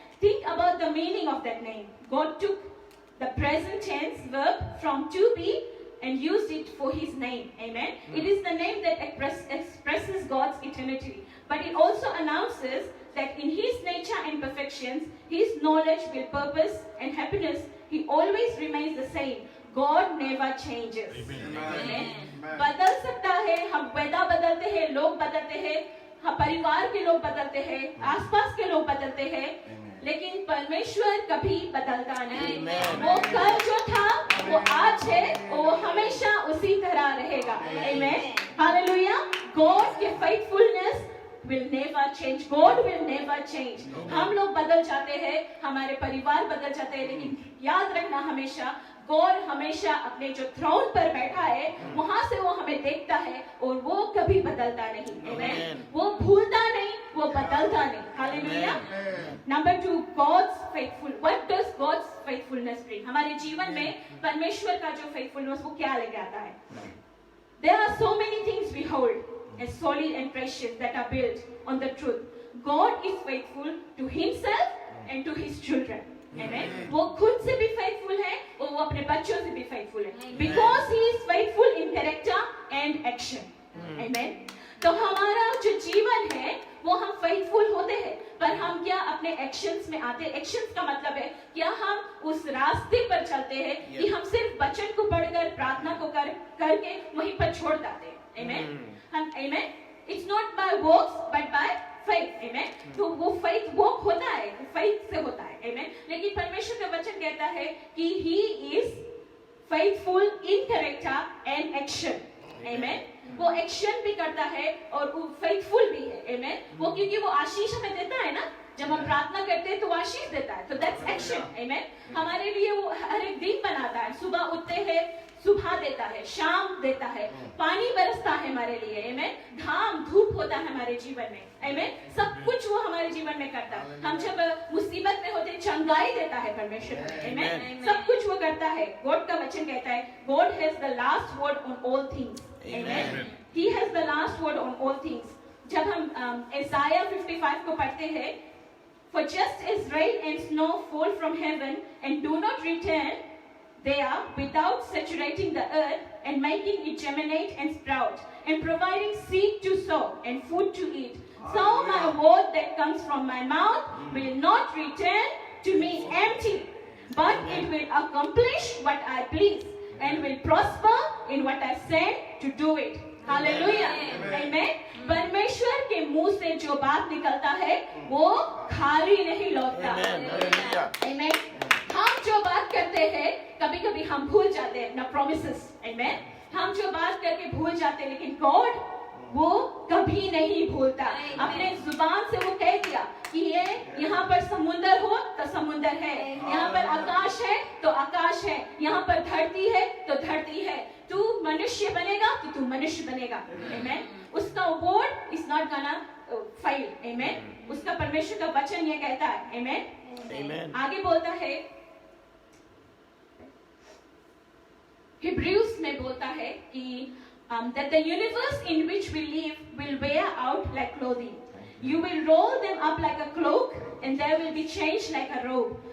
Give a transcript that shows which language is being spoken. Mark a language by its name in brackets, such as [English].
[English] Think about the meaning of that name. God took the present tense verb from to be and used it for his name. Amen. It is the name that expresses God's eternity. But it also announces that in his nature and perfections, his knowledge, will, purpose and happiness, he always remains the same. God never changes. Amen. [Hindi] बदल सकता है, हम वेदा बदलते हैं, लोग बदलते हैं, हम परिवार के लोग बदलते हैं, आसपास के लोग बदलते हैं, लेकिन परमेश्वर कभी बदलता नहीं। वो कल जो था वो आज है, वो हमेशा उसी तरह रहेगा। आमीन। हालेलुया। [English] God के faithfulness will never change. God will never change. [Hindi] हम लोग बदल जाते हैं, हमारे परिवार बदल जाते हैं, लेकिन याद रखना हमेशा गॉड हमेशा अपने जो थ्रोन पर बैठा है वहां से वो हमें देखता है और वो कभी बदलता नहीं। आमीन। वो भूलता नहीं, वो बदलता नहीं। Hallelujah. [English] Number 2, God's faithful. What does God's faithfulness bring? [Hindi] हमारे जीवन में परमेश्वर का जो फेथफुलनेस वो क्या लेके आता है? [English] There are so many things we hold as solid and precious that are built on the truth. God is faithful to himself and to his children. Amen. [Hindi] वो खुद से भी faithful है और वो अपने बच्चों से भी faithful है, [English] because he is faithful in character and action. Amen. [Hindi] तो हमारा जो जीवन है वो हम faithful होते हैं, पर हम क्या अपने एक्शंस में आते हैं? एक्शंस का मतलब है क्या हम उस रास्ते पर चलते हैं कि हम सिर्फ वचन को पढ़कर प्रार्थना को करके वहीं पर छोड़ देते हैं? आमेन। हम आमेन। [English] It's not by works but by faith, amen. [Hindi] तो वो faith walk होता है, [English] faith से होता है, amen. [Hindi] लेकिन परमेश्वर का वचन कहता है कि [English] he is faithful in character and action, [Hindi] amen. वो एक्शन भी करता है और वो faithful भी है, amen. वो क्योंकि वो आशीष हमें देता है ना, जब हम प्रार्थना करते हैं तो वो आशीष देता है, तो [English] that's action, [Hindi] amen. हमारे लिए वो हर एक दिन बनाता है, सुबह उठते हैं सुबह देता है, शाम देता है, पानी बरसता है हमारे लिए, आमेन. घाम धूप होता है हमारे जीवन में, आमेन. सब कुछ वो हमारे जीवन में करता है. हम जब मुसीबत में होते चंगाई देता है परमेश्वर, आमेन. सब कुछ वो करता है. गॉड का वचन कहता है [English] God has the last word on all things, [Hindi] amen. [English] He has the last word on all things. [Hindi] जब हम Isaiah 55 को पढ़ते हैं, [English] for just as rain and snow fall from heaven and do not return there without saturating the earth and making it germinate and sprout and providing seed to sow and food to eat, so my word that comes from my mouth will not return to me empty, but it will accomplish what I please and will prosper in what I send to do it. Hallelujah. Amen. [Hindi] परमेश्वर के मुंह से जो बात निकलता है वो खाली नहीं लौटता. [English] Amen. [Hindi] हम जो बात करते हैं कभी कभी हम भूल जाते हैं अपना प्रोमिसेस, आमेन. हम जो बात करके भूल जाते हैं, लेकिन गॉड वो कभी नहीं भूलता. अपने जुबान से वो कह दिया कि ये यहाँ पर समुंदर हो तो समुंदर है, यहाँ पर आकाश है तो आकाश है, यहाँ पर धरती है तो धरती है. तू मनुष्य बनेगा तो तू मनुष्य बनेगा, आमेन. [English] उसका word is not gonna fail, amen. [Hindi] उसका परमेश्वर का वचन ये कहता है, आमेन. आगे बोलता है हिब्रूज में बोलता है कि [English] that the universe in which we live will wear out like clothing. You will roll them up like a cloak and they will be changed like a robe.